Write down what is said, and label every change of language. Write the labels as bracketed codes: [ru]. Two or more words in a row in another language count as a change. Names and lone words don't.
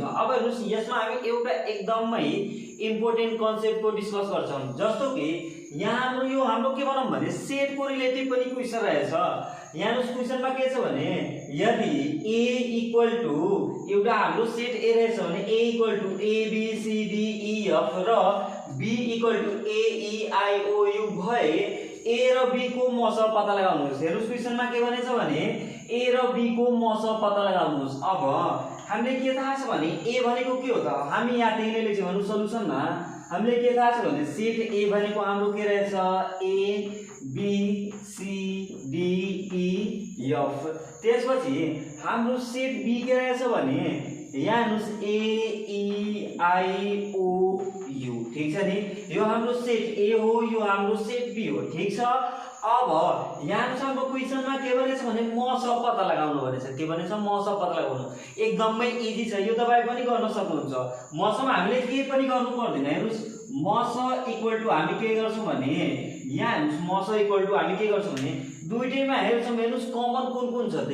[ne] अब हेर्नुस् यसमा हामी एउटा एकदमै [en] important conceptको [ne] डिस्कस गर्छौं, जस्तो कि यहाँ हाम्रो यो हाम्रो के भनौं भने सेटको रिलेटिभ पनि क्वेशन रहेछ। यहाँ हेर्नुस् क्वेशनमा के छ भने यदि a [en] equal to [ne] एउटा हाम्रो सेट a रहेछ भने a [en] equal to [ne] a b c d e f र b [en] equal to [ne] a e i o u भए a र b को मस पत्ता लगाउनुहोस्। हेर्नुस् क्वेशनमा के भनेछ भने a र b को मस पत्ता लगाउनुहोस्। अब हामीले के थाहा छ भने a भनेको के हो त, हामी यहाँ त्यही नै लेख्छौं। हेर्नुस् सल्युसनमा हामीले के थाहा छ भने सेट a भनेको हाम्रो के रहेछ a b c d e f, त्यसपछि हाम्रो सेट b के रहेछ भने यहाँ हेर्नुस् a e i o u। ठीक छ नि, यो हाम्रो सेट a हो, यो हाम्रो सेट b हो। ठीक छ, अब यहाँ हाम्रो क्वेशनमा के भनेछ भने मस पत्ता लगाउनु भनेछ। के भनेछ मस पत्ता लगाउनु, एकदमै इजी छ, यो तपाई पनि गर्न सक्नुहुन्छ। मसमा हामीले के पनि गर्नु पर्दैन। हेर्नुस् मस [en] equal to [ne] हामी के गर्छौं भने यहाँ हेर्नुस् मस [en] equal to [ne] हामी के गर्छौं भने दुईटैमा हेर्छौं हेर्नुस् कमन कुन छ त।